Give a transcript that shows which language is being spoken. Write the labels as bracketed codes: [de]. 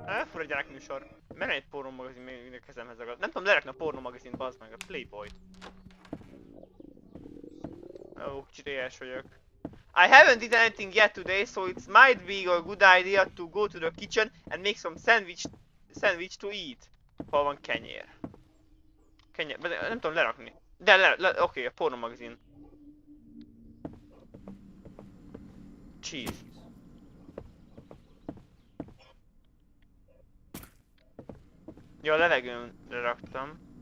[hu] Fura gyerekműsor. Mert egy pornómagazin még a kezemhez ragad. Nem tudom lerakni a pornómagazint, bazd meg, a Playboy-t. Ó, kicsit éhes vagyok. [en] I haven't eaten anything yet today, so it might be a good idea to go to the kitchen and make some sandwich to eat. [hu] Hol van kenyér? Kenyér, nem tudom lerakni. De oké, a pornómagazin. [en] Cheese. [hu] Jó, a levegőnre raktam.